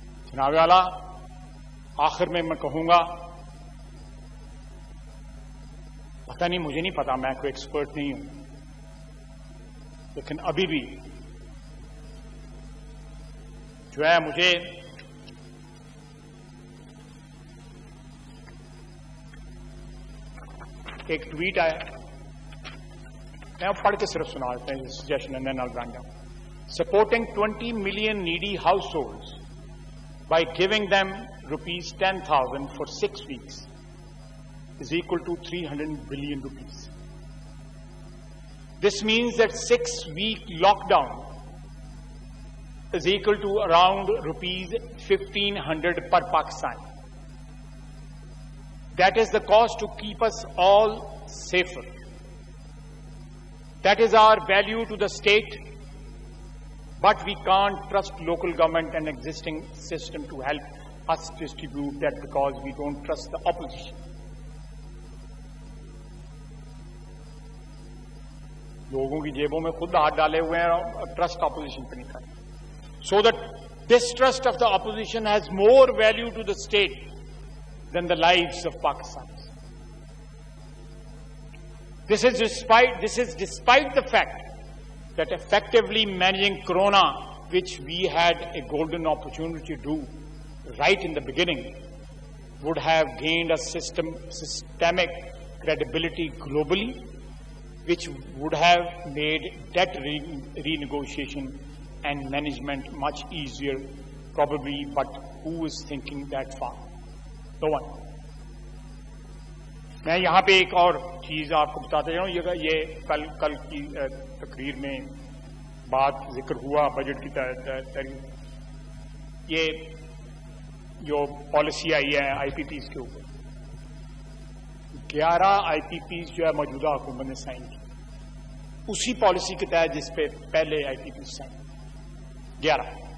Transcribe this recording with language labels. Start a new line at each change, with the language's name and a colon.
Urdu: جناب والا، آخر میں کہوں گا، پتہ نہیں، مجھے نہیں پتا، میں کوئی ایکسپرٹ نہیں ہوں، لیکن ابھی بھی جو ہے مجھے ایک ٹویٹ آیا، میں پڑھ کے صرف سنا دیتا ہوں
English: Suggestion and then I will run down. سپورٹنگ 20 million needy households by giving them rupees 10,000 for 6 weeks is equal to 300 billion rupees. This means that 6-week lockdown is equal to around rupees 1,500 per Pakistani. That is the cost to keep us all safer. That is our value to the state, but we can't trust local government and existing system to help us distribute that because we don't trust the opposition.
Urdu: لوگوں کی جیبوں میں خود ہاتھ ڈالے ہوئے ہیں اور trust opposition پہ نہیں کرتے.
English: So that distrust of the opposition has more value to the state than the lives of Pakistanis. This is despite the fact that effectively managing Corona, which we had a golden opportunity to do right in the beginning, would have gained a systemic credibility globally, which would have made debt renegotiation and management much easier, probably, but who is thinking that far? No one.
Urdu: میں یہاں پہ ایک اور چیز آپ کو بتاتا جاؤں. یہ کل کی تقریر میں بات ذکر ہوا بجٹ کی تحریر. یہ جو پالیسی آئی ہے آئی پی پیز کے اوپر، 11 آئی پی پیز جو ہے موجودہ حکومت نے سائن کی، اسی پالیسی کے تحت جس پہ پہلے آئی پی پیز سائن 11.